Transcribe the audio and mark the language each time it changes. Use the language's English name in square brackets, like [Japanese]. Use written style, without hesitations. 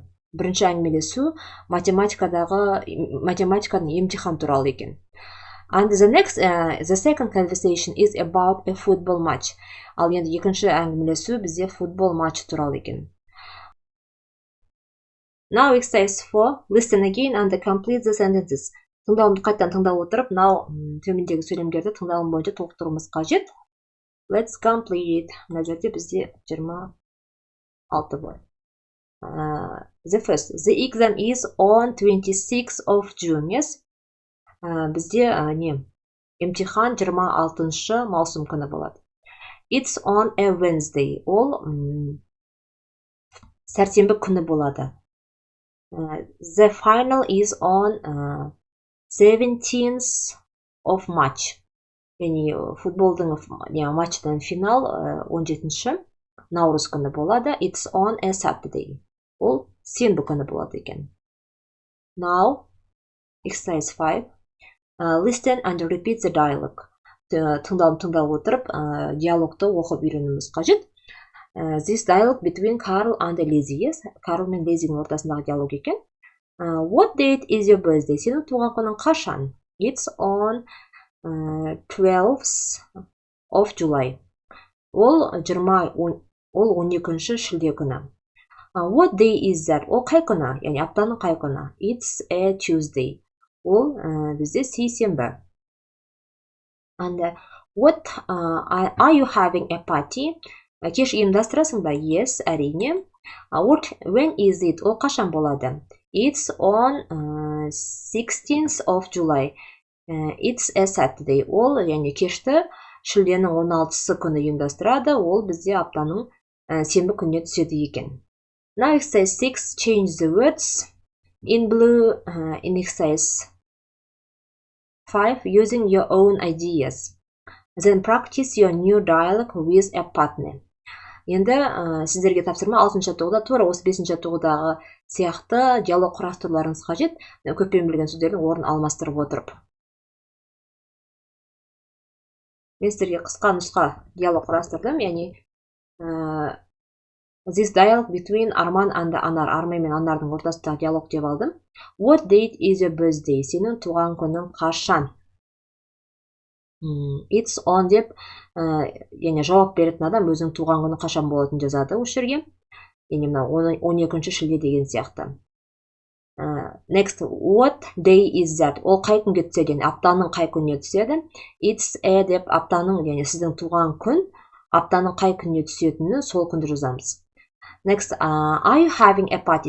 [Kazakh] Бірінші әңгімелесу математиканың емтихан туралы екен. [English] And the second conversation is about a football match. [Kazakh] Ал енді екінші әңгімелесу бізде футбол матчы туралы екен. [English] Now exercise 4. Listen again and complete the sentences. [Kazakh] Тыңдауымды қайттан тыңдап отырып, төмендегі сөйлемдерді тыңдауым бойынша толықтыруымыз қажет. [English] Let's complete it. [Kazakh] Мына жерде бізде 26 бар. [English] The first. The exam is on 26th of June. Yes? [Kazakh] Бізде емтихан 26 маусым күні болады. [English] It's on a Wednesday. [Kazakh] Ол сәрсенбі күні болады. [English] The final is on 17th of March. [Kazakh] Яғни футболдың матчтың финал 17 наурыз күні болады. [English] It's on a Saturday. [Kazakh] Ол сенбі күні болады екен. [English] Now, exercise 5. Listen and repeat the dialogue. [Kazakh] Тыңдап отырып, диалогты оқып үйренуіміз қажет. [English] This dialogue between Carl and Lizzie. [Kazakh] Yes, Carl мен Lizzie'нің ортасындағы диалог екен. [English] What date is your birthday? [Kazakh] Сенің туған күнің қашан? [English] It's on 12th of July. [Kazakh] Ол 12 шілде күні. [English] What day is that? [Kazakh] Ол қай күні? Яғни аптаның қай күні? [English] It's a Tuesday. [Kazakh] Ол бізде сейсенбі. [English] And what are you having a party? [Kazakh] Кеш ұйымдастырасың ба? [English] Yes, [Kazakh] әрине. [English] When is it? [Kazakh] Ол қашан болады? [English] It's on 16th of July. It's a Saturday. [Kazakh] Ол яғни кешті шілденің 16-сы күні ұйымдастырады. Ол бізде аптаның сенбі күніне түседі екен. [English] Now exercise 6. Change the words. In blue, in exercise 5, using your own ideas. Then practice your new dialogue with a partner. [Kazakh] Енді сіздерге тапсырма 6-шы жаттығуда тура осы 5-шы жаттығудағы сияқты диалог құрастыруларыңыз қажет. Көппен білген сөздердің орнын алмастырып отырып. Мен сіздерге қысқа нұсқа диалог құрастырдым, яғни [English] This dialogue between Arman and Anar. [Kazakh] Арман мен Анардың ортасындағы диалог деп алдым. [English] What date is your birthday? [Kazakh] Сенің туған күнің қашан? [English] It's on [Kazakh] деп, яғни жауап беретін адам өзінің туған күні қашан болатынын жазады осы жерге. Яғни 12 шілде деген сияқты. [English] Next, what day is that? [Kazakh] Ол қай күнге түседі? Яғни аптаның қай күніне түседі? [English] It's a [Kazakh] деп аптаның, яғни сіздің туған күн, аптаның қай күніне түсетінін сол күнді жазамыз. [English] Next, are you having a party?